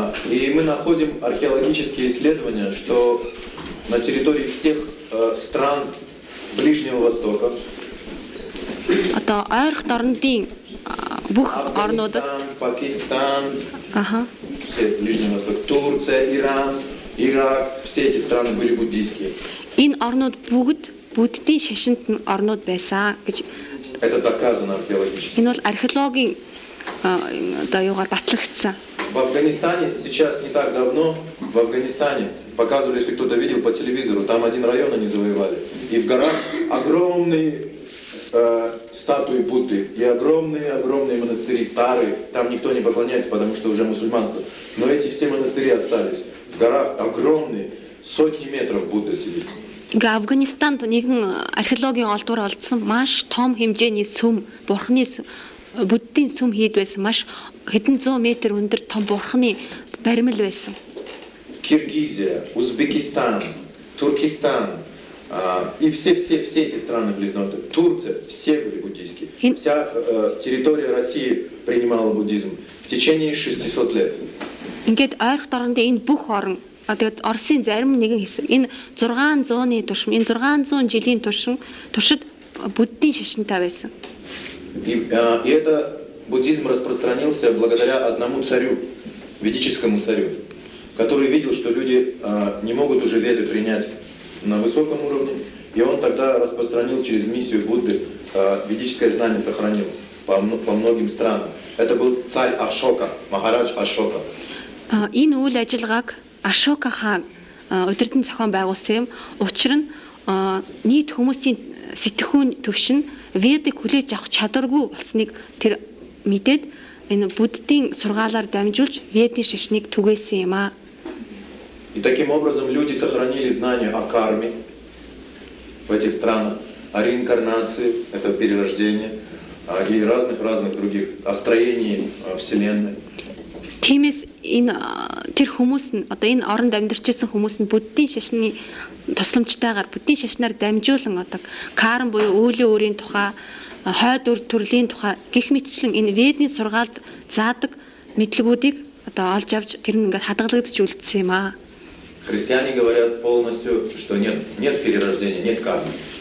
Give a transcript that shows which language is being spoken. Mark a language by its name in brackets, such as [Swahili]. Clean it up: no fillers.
[Russian] И мы находим археологические исследования, что на территории всех стран Ближнего Востока. [Mongolian] Одоо ойрох орнуудын бүх орнуудад [Russian] Пакистан, ага. Все Ближний Восток, Турция, Иран, Ирак, все эти страны были буддийские. [Mongolian] Энэ орнууд бүгд буддийн шашинтан орнууд байсан гэж. [Russian] Это доказано археологически. [Mongolian] Энэ бол археологийн одоо юугаар батлагдсан. [Russian] В Афганистане сейчас не так давно, в Афганистане показывали, если кто-то видел по телевизору, там один район они завоевали. И в горах огромные статуи Будды и огромные-огромные монастыри, старые. Там никто не поклоняется, потому что уже мусульманство. Но эти все монастыри остались. В горах огромные, сотни метров Будды сидит. [Mongolian] Ингээ Афганистанд нэгэн археологийн олдвор олдсон маш том хэмжээний сүм, бурхны сүм, буддийн сүм хийд байсан, маш хэдэн зуун метр өндөр том бурхны баримл байсан. [Russian] Киргизия, Узбекистан, Туркестан и все-все-все эти страны близнорды, Турция, все были буддийские. Вся территория России принимала буддизм в течение 600 лет. [Mongolian] Ингээд ойрох дорнд энэ бүх орн. А тэгэд Оросын зарим нэгэн хэсэг энэ 600-ны туршид, энэ 600 жилийн туршид буддийн шашинтай байсан. [Russian] И это буддизм распространился благодаря одному царю, ведическому царю, который видел, что люди не могут уже веды принять на высоком уровне, и он тогда распространил через миссию Будды ведическое знание сохранил по многим странам. Это был царь Ашока, Махарадж Ашока. [Mongolian] Энэ үйл ажиллагааг Ашока хаан удирдан зохион байгуулсан юм. Учир нь нийт хүмүүсийн сэтгэхүйн төвшин ведик хүлээж авах чадваргүй болсныг тэр мэдээд энэ буддийн сургаалаар дамжуулж ведийн шашныг түгээсэн юм а. [Russian] И таким образом люди сохранили знания о карме в этих странах, о реинкарнации, это перерождение, и разных-разных других, о строении Вселенной. [Mongolian] Тиймээс энэ тэр хүмүүс нь, одоо энэ оронд амьдарчсэн хүмүүс нь буддийн шашны тусламжтайгаар, буддийн шашнаар дамжуулан одоо карм буюу үүлийн өөрийн тухай, хойд үр төрлийн тухай гих мэтчлэн энэ ведийн сургаалд заадаг мэдлгүүдийг олж авч тэр нь ингээд хадгалагдаж үлдсэн юм аа. [Russian] Христиане говорят полностью, что нет перерождения, нет кармы.